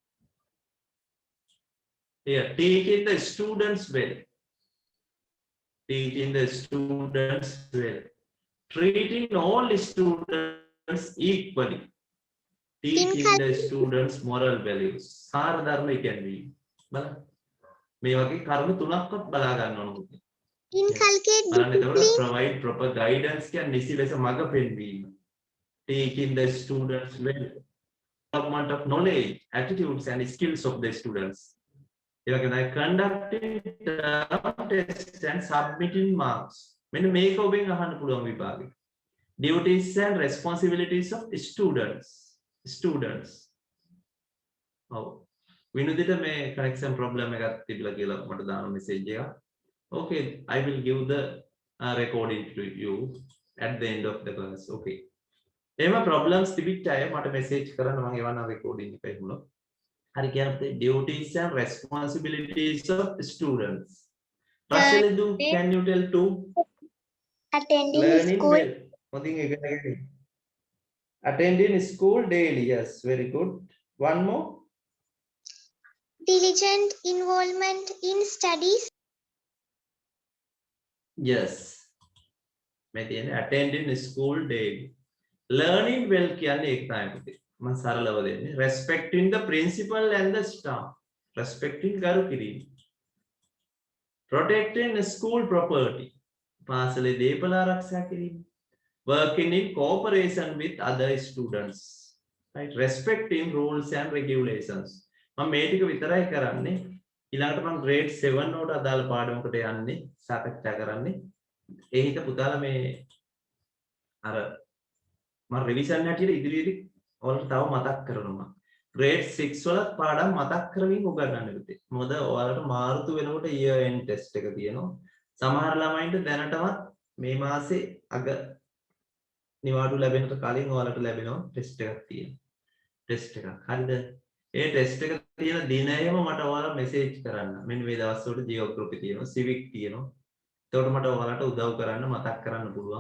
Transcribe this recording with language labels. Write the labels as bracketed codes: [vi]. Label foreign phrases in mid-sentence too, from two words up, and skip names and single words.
[en] Here, teaching the students well. Teaching the students well. Treating all students equally. Teaching the students moral values. [si] සාර ධර්ම ඉගෙනීම. බලන්න. මේ වගේ කරුණු තුනක්වත් බලා ගන්න ඕනේ. Inculcate බලන්න එතකොට discipline. [en] provide proper guidance [si] කියන්නේ නිසි ලෙස මඟ පෙන්වීම. [en] Teaching the students well. Development of knowledge, attitudes and skills of the students. [si] ඒ වගේම [en] conducting tests and submitting marks. [si] මෙන්න මේක ඔබෙන් අහන්න පුළුවන් විභාගෙ. [en] Duties and responsibilities of students. [si] ඔව්. විනුදිට මේ [en] connection problem [si] එකක් තිබිලා කියලා මට දාන message එකක්. [en] Okay, I will give the recording to you at the end of the class. [si] Okay. එහෙම problems තිබිච්ච අය මට message කරන්න මම එවන්න recording එක එහෙම. හරි කියන්නේ [en] duties and responsibilities of students. Rashalidu, can you tell two? Attending Learning school. [si] well. Hondin එකන එකනේ. [en] Attending school daily. Yes, very good. One more. Diligent involvement in studies. Yes. [si] මේ තියෙන්නේ [en] attending school daily. Learning well [si] කියන්නේ ඒක තමයි පුතේ. මම සරලව දෙන්නේ. [en] Respecting the principal and the staff. [si] Respecting ගරු කිරීම. [en] Protecting school property. [si] පාසලේ දේපල ආරක්ෂා කිරීම. [en] Working in cooperation with other students. Right? Respecting rules and regulations. [si] මම මේ ටික විතරයි කරන්නේ. ඊළඟට මම grade 7 වලට අදාළ පාඩමකට යන්නේ සාකච්ඡා කරන්නේ. ඒ හිත පුතාලා මේ අර මම රිවිෂන් හැටියට ඉදිරියේදී ඔයාලට තව මතක් කරනවා. grade 6 වල පාඩම් මතක් කරමින් උගන්වන්න පුතේ. මොකද ඔයාලට මාර්තු වෙනකොට [en] year end test [si] එක තියෙනවා. සමහර ළමයින්ට දැනටමත් මේ මාසේ අග නිවාඩු ලැබෙනට කලින් ඔයාලට ලැබෙනවා ටෙස්ට් එකක් තියෙනවා. ටෙස්ට් එකක්. හරිද? ඒ ටෙස්ට් එක තියෙන දිනයම මට ඔයාලා මෙසේජ් කරන්න. මෙන්න මේ දවස්වල ජියෝග්‍රැෆි තියෙනවා, සිවික් තියෙනවා. එතකොට මට ඔයාලට උදව් කරන්න මතක් කරන්න පුළුවන්.